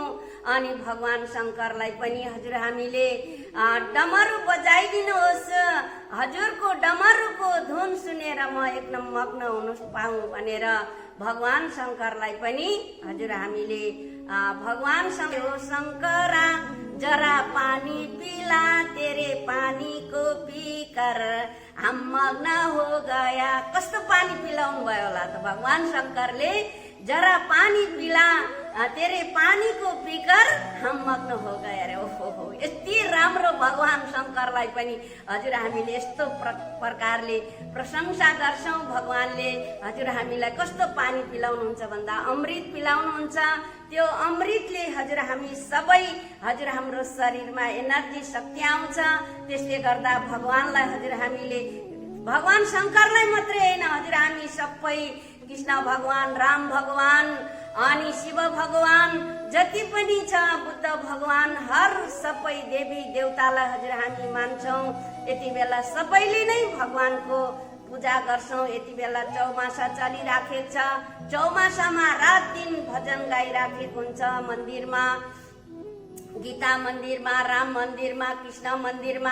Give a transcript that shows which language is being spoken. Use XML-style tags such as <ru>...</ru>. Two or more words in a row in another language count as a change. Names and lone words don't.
<ne>अनि भगवान शङ्करलाई पनि हजुर हामीले डमरू बजाइदिनुहोस्, हजुरको डमरूको धुन सुनेर म एकदम मग्न हुनु पाऊँ भनेर भगवान शङ्करलाई पनि हजुर हामीले भगवान शङ्करा</ne> <hi>जरा पानी पिला, तेरे पानी को पीकर हम मग्न हो गया।</hi> <ne>कस्तो पानी पिलाउनु भयो होला त भगवान शङ्करले,</ne> <hi>जरा पानी पिला, तेरे पानी को पीकर हम मग्न हो गया रे।</hi> <ne>ओहो, यति राम्रो भगवान शङ्करलाई पनि हजुर हामीले यस्तो प्रकारले प्रशंसा गर्छौँ। भगवानले हजुर हामीलाई कस्तो पानी पिलाउनुहुन्छ भन्दा अमृत पिलाउनुहुन्छ। त्यो अमृतले हजुर हामी सबै हजुर हाम्रो शरीरमा एनर्जी शक्ति आउँछ। त्यसले गर्दा भगवानलाई हजुर हामीले भगवान शङ्करलाई मात्रै होइन, हजुर हामी सबै कृष्ण भगवान, राम भगवान अनि शिव भगवान जति पनि छ, बुद्ध भगवान, हर सबै देवी देवतालाई हजुर हामी मान्छौँ। यति बेला सबैले नै भगवानको पूजा गर्छौँ। यति बेला चौमासा चलिराखेको छ। चौमासामा रात दिन भजन गाइराखेको हुन्छ मन्दिरमा, गीता मन्दिरमा, राम मन्दिरमा, कृष्ण मन्दिरमा।</ne>